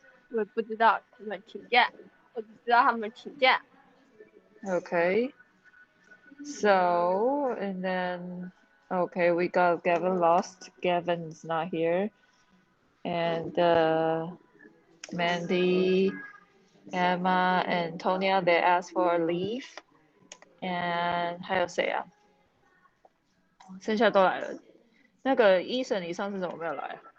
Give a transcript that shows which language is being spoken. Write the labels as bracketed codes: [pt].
[zh] 我也不知道他们请假，我只知道他们请假。 [en] Okay. So, and then, okay, we got Gavin lost. Gavin's not here. And Mandy, Emma, and Tonya, they asked for leave. [zh] And 还有谁啊？剩下都来了。那个医生，你上次怎么没有来？